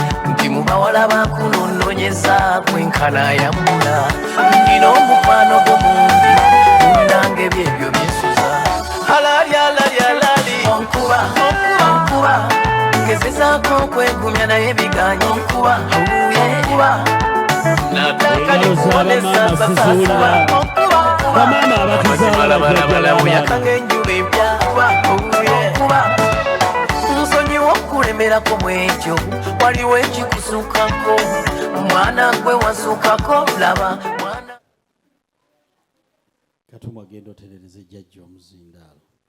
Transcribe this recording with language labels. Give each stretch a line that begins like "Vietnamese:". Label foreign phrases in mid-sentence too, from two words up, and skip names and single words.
Ganda: Nti mu bawala bakunoonyeza kwenkana yambula. Ndina omukwano gwo mungi, munange byebyo byensuza. Alali, alali, alali. Onkuba, onkuba, onkuba. Ngezezaako okwegumya naye biganye. Onkuba, onkuba.
Swahili: Nataka nikubone sasa, sasa.
Ganda: Onkuba, onkuba. Bamaama abatuzaala Amazima bajjajja labalabala, baabwe. oyaka ng'enjuba empya. Onkuba, onkuba. Nsonyiwa okulemerako mu ekyo. Waliwo ekikusukako. Mwana gwe wasukako, laba. Mwana Katumwa, genda oterereze jjajja omuzindaalo.